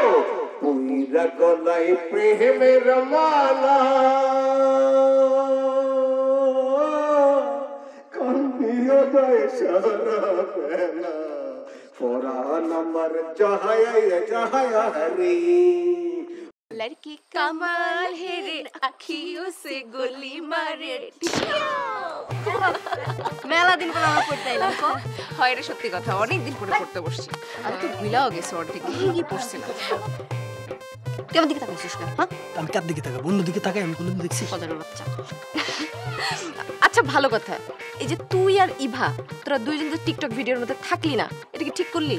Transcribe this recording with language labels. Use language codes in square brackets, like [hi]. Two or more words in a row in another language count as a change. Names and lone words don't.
[bn] পুইরা গলায় প্রেমের মালা, কান্দিও দেয় সারা বেলা, পরাণ আমার জাহায়া জাহায়া রে। [hi] लड़की कमाल है रे, आँखियों से गोली मारे। [bn] মেলা দিন পর আমরা পড়তে এলাম তো। হয় রে, সত্যি কথা, অনেক দিন পরে পড়তে বসছি। আমি তো ভুলাও গেছি অর্ধেক কি পড়ছিলাম। কেমন দিকে তাকাইছিস না? হ্যাঁ, আমি কার দিকে তাকাই? বন্ধু দিকে তাকাই? আমি কোনদিন দেখছি? কদরের বাচ্চা। আচ্ছা ভালো কথা, এই যে তুই আর ইভা তোরা দুইজন তো টিকটক ভিডিওর মধ্যে থাকলি না, এটা কি ঠিক করলি?